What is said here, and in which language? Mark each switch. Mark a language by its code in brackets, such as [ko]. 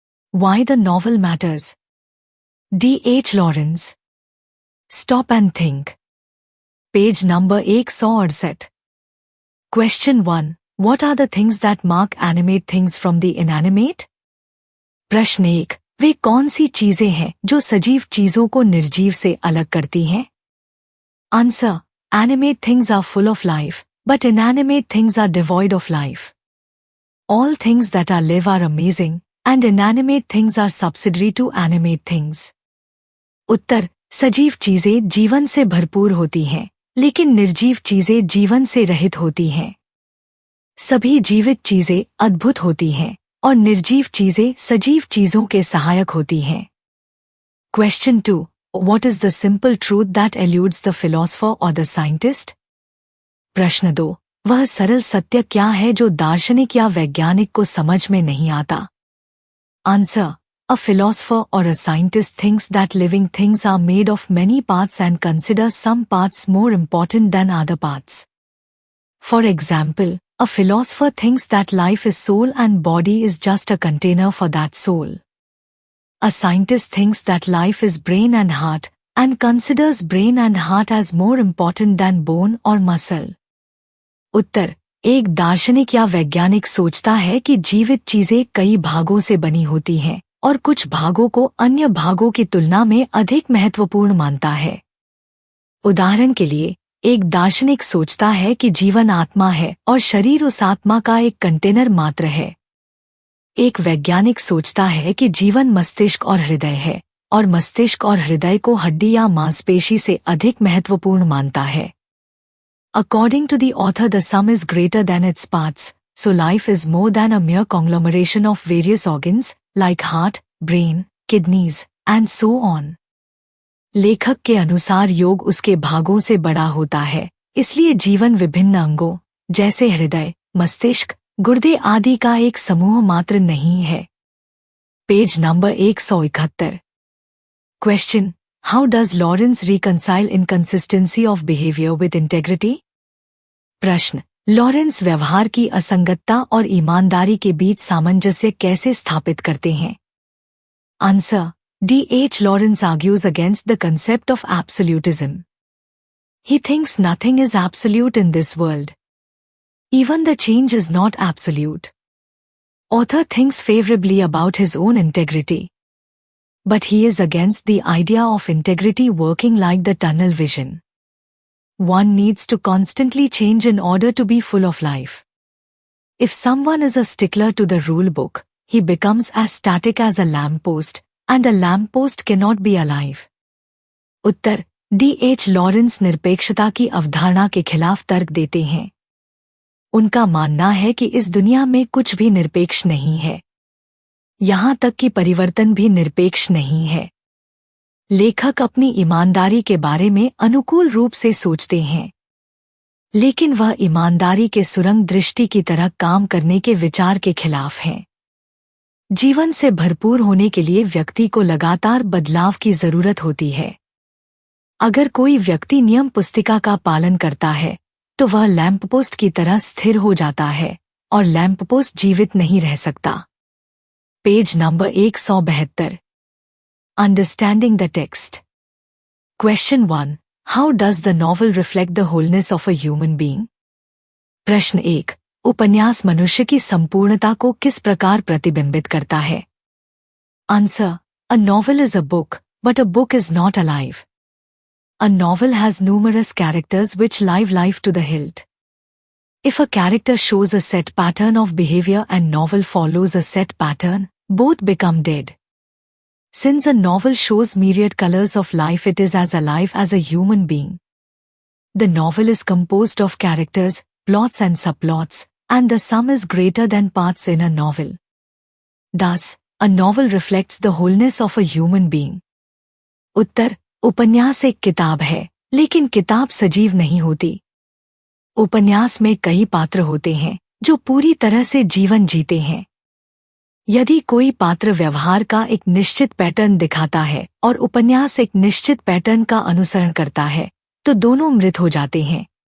[en] Why the novel matters. D. H. Lawrence. Stop and think. Page number 168. Question 1. What are the things that mark animate things from the inanimate? [hi] प्रश्न 1. वे कौन सी चीजें हैं जो सजीव चीजों को निर्जीव से अलग करती हैं? [en] Answer. Animate things are full of life, but inanimate things are devoid of life. All things that are live are amazing, and inanimate things are subsidiary to animate things. [hi] उत्तर. सजीव चीजें जीवन से भरपूर होती हैं, लेकिन निर्जीव चीजें जीवन से रहित होती हैं. सभी जीवित चीजें अद्भुत होती हैं, और निर्जीव चीजें सजीव चीजों के सहायक होती हैं. [en] Question 2. What is the simple truth that eludes the philosopher or the scientist? [hi] प्रश्न 2. वह सरल सत्य क्या है जो दार्शनिक या वैज्ञानिक को समझ में नहीं आता? [en] Answer. A philosopher or a scientist thinks that living things are made of many parts and considers some parts more important than other parts. For example, a philosopher thinks that life is soul and body is just a container for that soul. A scientist thinks that life is brain and heart, and considers brain and heart as more important than bone or muscle. [hi] उत्तर. एक दार्शनिक या वैज्ञानिक सोचता है कि जीवित चीजें कई भागों से बनी होती हैं, और कुछ भागों को अन्य भागों की तुलना में अधिक महत्वपूर्ण मानता है. उदाहरण के लिए, एक दार्शनिक सोचता है कि जीवन आत्मा है और शरीर उस आत्मा का एक कंटेनर मात्र है. एक वैज्ञानिक सोचता है कि जीवन मस्तिष्क और हृदय है, और मस्तिष्क और हृदय को हड्डी या मांसपेशी से अधिक महत्वपूर्ण मानता है. [en] According to the author, the sum is greater than its parts, so life is more than a mere conglomeration of various organs, like heart, brain, kidneys, and so on. [hi] लेखक के अनुसार योग उसके भागों से बड़ा होता है, इसलिए जीवन विभिन्न अंगों, जैसे हृदय, मस्तिष्क, गुर्दे आदि का एक समूह मात्र नहीं है. [en] Page number 171. Question. How does Lawrence reconcile inconsistency of behavior with integrity? [hi] प्रश्न. लॉरेंस व्यवहार की असंगतता और ईमानदारी के बीच सामंजस्य कैसे स्थापित करते हैं? [en] Answer. D. H. Lawrence argues against the concept of absolutism. He thinks nothing is absolute in this world. Even the change is not absolute. Author thinks favorably about his own integrity. But he is against the idea of integrity working like the tunnel vision. One needs to constantly change in order to be full of life. If someone is a stickler to the rule book, he becomes as static as a lamppost, and a lamppost cannot be alive. [hi] Uttar. D. H. Lawrence निरपेक्षता की अवधारणा के खिलाफ तर्क देते हैं. उनका मानना है कि इस दुनिया में कुछ भी निरपेक्ष नहीं है. यहाँ तक कि परिवर्तन भी निरपेक्ष नहीं है. लेखक अपनी ईमानदारी के बारे में अनुकूल रूप से सोचते हैं, लेकिन वह ईमानदारी के सुरंग दृष्टि की तरह काम करने के विचार के खिलाफ हैं. जीवन से भरपूर होने के लिए व्यक्ति को लगातार बदलाव की जरूरत होती है. अगर कोई व्यक्ति नियम पुस्तिका का पालन करता है, तो वह लैंपपोस्ट की तरह स्थिर हो जाता है, और लैंपपोस्ट जीवित नहीं रह सकता. [en] Page number 172. Understanding the text. Question 1. How does the novel reflect the wholeness of a human being? [hi] प्रश्न 1. उपन्यास मनुष्य की संपूर्णता को किस प्रकार प्रतिबिंबित करता है? [en] Answer. A novel is a book, but a book is not alive. A novel has numerous characters which live life to the hilt. If a character shows a set pattern of behavior and novel follows a set pattern, both become dead. Since a novel shows myriad colors of life, it is as alive as a human being. The novel is composed of characters, plots and subplots, and the sum is greater than parts in a novel. Thus, a novel reflects the wholeness of a human being. [hi] उत्तर. उपन्यास एक किताब है, लेकिन किताब सजीव नहीं होती. उपन्यास में कई पात्र होते हैं, जो पूरी तरह से जीवन जीते हैं. यदि कोई पात्र व्यवहार का एक निश्चित पैटर्न दिखाता है और उपन्यास एक निश्चित पैटर्न का अनुसरण करता है, तो दोनों मृत हो जाते हैं.